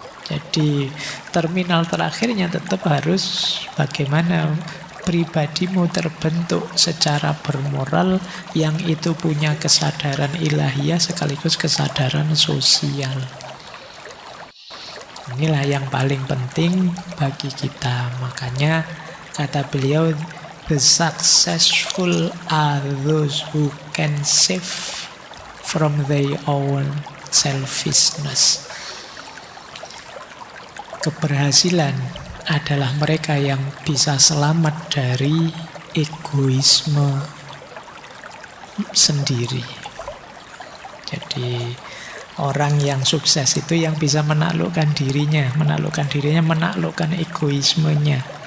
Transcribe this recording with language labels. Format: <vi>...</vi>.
<id>Jadi terminal terakhirnya tetap harus bagaimana pribadimu terbentuk secara bermoral yang itu punya kesadaran ilahiyah sekaligus kesadaran sosial. Inilah yang paling penting bagi kita. Makanya kata beliau,</id> <en>the successful are those who can save from their own selfishness.</en> <id>Keberhasilan adalah mereka yang bisa selamat dari egoisme sendiri. Jadi orang yang sukses itu yang bisa menaklukkan dirinya, menaklukkan egoismenya.</id>